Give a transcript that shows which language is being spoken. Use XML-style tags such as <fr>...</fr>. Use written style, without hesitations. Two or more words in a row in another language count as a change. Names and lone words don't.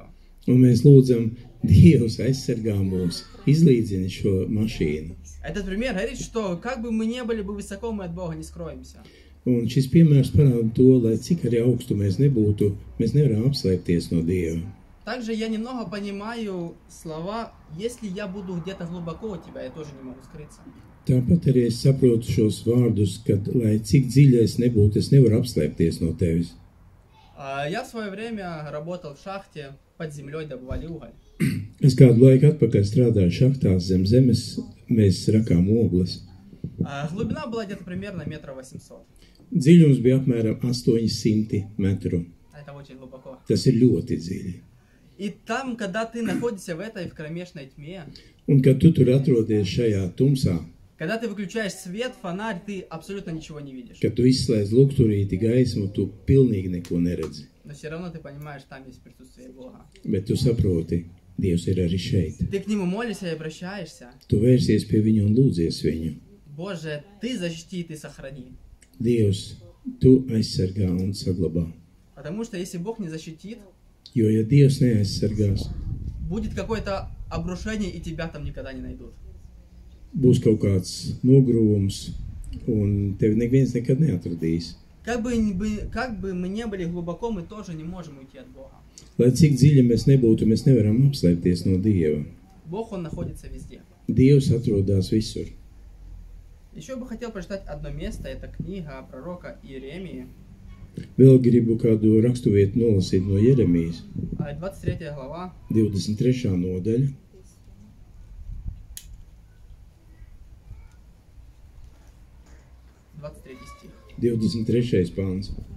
<lv>Un mēs lūdzam, Dievs aizsargā mūs, izlīdzini šo mašīnu.</lv> <ru>Этот пример говорит, что как бы мы не были бы высоко, мы от Бога не скроемся.</ru> <lv>Un šis piemērs parāda to, lai cik arī augstu mēs nebūtu, mēs nevaram apslēpties no Dieva.</lv> <ru>Также я немного понимаю слова, если я буду где-то глубоко от Тебя, я тоже не могу скрыться.</ru> <lv>Tāpat arī es saprotu šos vārdus, kad, lai cik dziļi es nebūtu, es nevaru apslēpties no tevis.</lv> <ru>Я в свое время работал в шахте, под землей добывали уголь.</ru> <lv>Es kādu laiku atpakaļ strādāju šachtās zem zemes, mēs rakām ogles.</lv> <ru>Глубина была где-то примерно 1,8 метра.</ru> <lv>Dziļums bija apmēram 800 metru.</lv> <ru>Это очень глубоко.</ru> <lv>Tas ir ļoti dziļi.</lv> <ru>И там, когда ты находишься в этой в кромешной тьме,</ru> <lv>Un, kad tu tur atrodies šajā tumsā,</lv> <ru>когда ты выключаешь свет, фонарь, ты абсолютно ничего не видишь.</ru> <lv>kad tu izslēdz lukturīti gaismu, tu pilnīgi neko neredzi.</lv> <ru>Но все равно ты понимаешь, там есть присутствие Бога.</ru> <lv>Bet tu saproti, Dievs ir arī šeit.</lv> <ru>Ты к Нему молишься и обращаешься.</ru> <lv>Tu vērsies pie viņu un lūdzies viņu.</lv> <ru>Боже, Ты защити, Ты сохрани.</ru> <lv>Dievs, tu aizsargā un saglabā.</lv> <ru>Потому что если Бог не защитит,</ru> <lv>Jo, ja Dievs neaizsargās,</lv> <ru>будет какое-то обрушение, и тебя там никогда не найдут.</ru> <lv>būs kaut kāds nogrūvums, un tevi neviens nekad neatradīs.</lv> <ru>Как бы мы не были глубоко, мы тоже не можем уйти от Бога.</ru> <lv>Lai cik dziļi mēs nebūtu, mēs nevaram apslēpties no Dieva.</lv> <ru>Bог, Он находится везде.</ru> <lv>Dievs atrodas visur.</lv> <ru>Еще бы хотел прочитать одно место, это книга пророка Иеремии,</ru> <lv>Vēl gribu kādu raksturvietu nolasīt no Jeremijas,</lv> <ru>23 глава,</ru> <lv>23. nodaļa,</lv> <ru>23 стих.</ru> <lv>23. pāns.</lv>